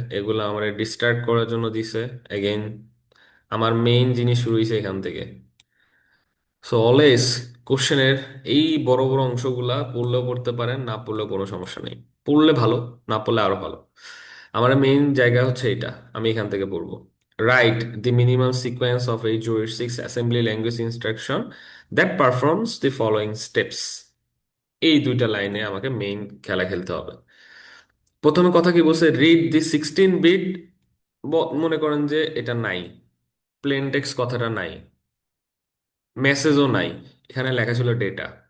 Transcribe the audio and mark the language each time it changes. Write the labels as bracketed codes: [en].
[bn] এগুলো আমার ডিস্ট্রাক্ট করার জন্য দিছে। এগেইন আমার মেইন জিনিস শুরু হয়েছে এখান থেকে। সো অলওয়েজ কোশ্চেনের এই বড় বড় অংশগুলা পড়লেও পড়তে পারেন, না পড়লেও কোনো সমস্যা নেই। পড়লে ভালো, না পড়লে আরো ভালো। আমার মেইন জায়গা হচ্ছে এটা, আমি এখান থেকে পড়বো। [en] Write the minimum sequence of a juristic assembly language instruction that performs the following steps। [bn] এই দুইটা লাইনে আমাকে মেইন খেলা খেলতে হবে। প্রথমে কথা কি বলছে, [en] Read the 16 bit. [bn] মনে করেন যে এটা নাই, প্লেন টেক্সট কথাটা নাই, মেসেজও নাই, এখানে লেখা ছিল ডেটা।